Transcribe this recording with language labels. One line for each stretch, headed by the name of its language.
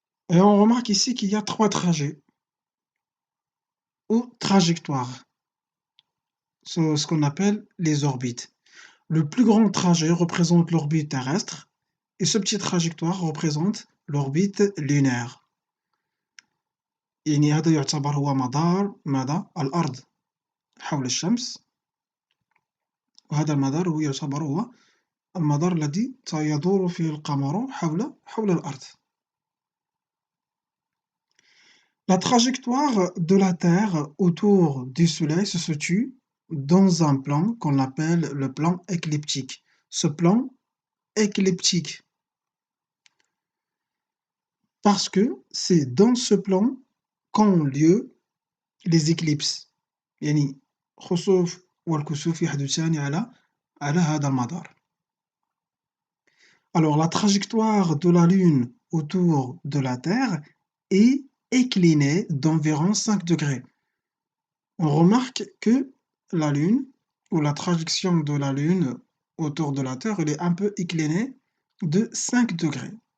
French: Et on remarque ici qu'il y a trois trajets ou trajectoires, ce qu'on appelle les orbites. Le plus grand trajet représente l'orbite terrestre et ce petit trajectoire représente l'orbite lunaire.
Arabic: يعني هذا يعتبر هو مدار الأرض حول الشمس، وهذا المدار يعتبر هو المدار الذي يدور فيه القمر حول الأرض.
French: La trajectoire de la Terre autour du Soleil se situe dans un plan qu'on appelle le plan écliptique. Ce plan écliptique, parce que c'est dans ce plan qu'ont lieu les éclipses.
Arabic: يعني خسوف والكسوف يحدثان على هذا المدار.
French: Alors la trajectoire de la Lune autour de la Terre est inclinée d'environ 5 degrés. On remarque que la Lune, ou la trajection de la Lune autour de la Terre, elle est un peu inclinée de 5 degrés.